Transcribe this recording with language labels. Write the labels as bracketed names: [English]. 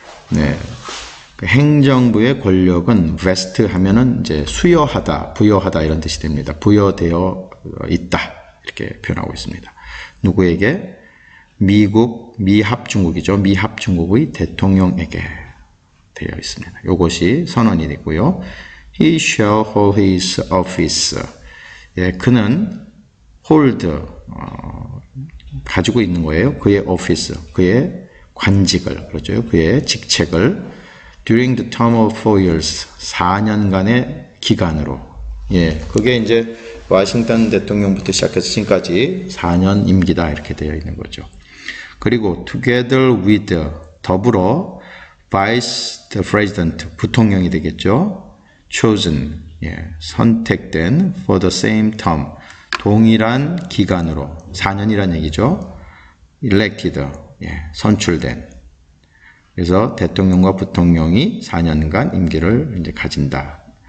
[Korean] 네, 행정부의 권력은 vest 하면은 이제 수여하다, 부여하다 이런 뜻이 됩니다. 부여되어 있다 이렇게 표현하고 있습니다. 누구에게? 미합중국이죠. 미합중국의 대통령에게 되어 있습니다. 이것이 선언이 되고요. [English] He shall hold his office. [Korean] 예, 그는 hold, 가지고 있는 거예요. 그의 office, 그의 관직을, 그렇죠. 그의 직책을 [English] during the term of 4 years, [Korean] 4년간의 기간으로. 예, 그게 이제 워싱턴 대통령부터 시작해서 지금까지 4년 임기다 이렇게 되어 있는 거죠. 그리고 together with, 더불어 [English] vice the president, [Korean] 부통령이 되겠죠. chosen, 예, 선택된 [English] for the same term, [Korean] 동일한 기간으로 4년이란 얘기죠. elected, 예, 선출된. 그래서 대통령과 부통령이 4년간 임기를 이제 가진다.